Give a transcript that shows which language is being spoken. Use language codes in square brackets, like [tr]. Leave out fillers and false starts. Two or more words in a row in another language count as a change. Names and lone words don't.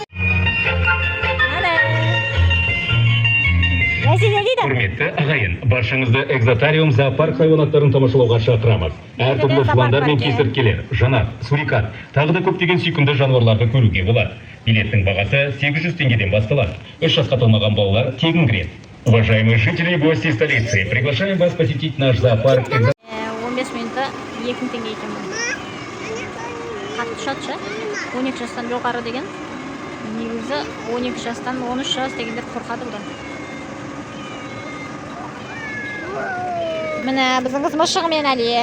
[kk] Құрметті ағайын, баршаңызды экзотариум зоопарк хайуанаттарын тамашалауға шақырамыз. Әртүрлі пландар мен кесірткелер, жанат, сурикат, тағы да көптеген сүйкімді жануарларды көруге болады. Билеттің бағасы 800 теңгеден басталады. 3 жасқа толмаған балалар тегін кіреді. [ru] Уважаемые жители и гости столицы, приглашаем вас посетить наш зоопарк. [kk] 15 минутта 2000 теңге екен бұл. Қатты ұшатшы. 12 жастан жоғары деген. Негізі 12 жастан 13 жас дегендер қорқады бұдан. Міне біздің қыз мұшығымен әлек.